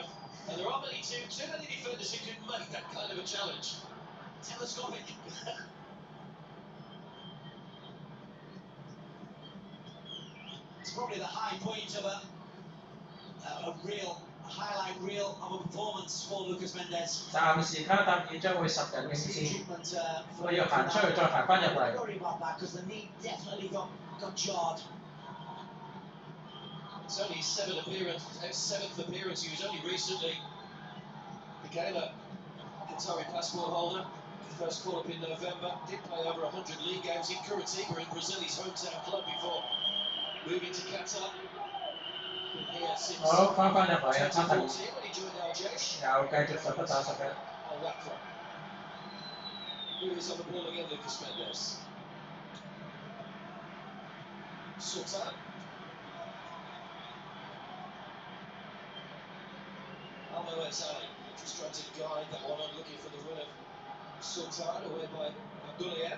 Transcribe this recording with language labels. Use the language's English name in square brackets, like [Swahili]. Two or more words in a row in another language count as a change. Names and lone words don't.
[English] And there aren't too many defenders who can make that kind of a challenge. Telescopic. It's probably the high point of a highlight reel of a performance for Lucas Mendes. [Cantonese] 暫時卡塔爾將會10人應戰，我要行出去再行翻入嚟。 [English] Sorry about that because the knee definitely got jarred. It's only his 7th appearance. He was only recently became a Qatari passport holder. First call up in November. Did play over 100 league games in Curitiba in Brazil, his hometown club, before moving to Qatar. [Cantonese] 好，翻入嚟啊，卡塔爾 [English] when he joined Algiers. [Cantonese] 又繼續11打11。 [English] Who is on the ball again, Lucas Mendes? Sultan. Almo Ezali just trying to guide that one on, looking for the run of Sultan, away by Abdullah.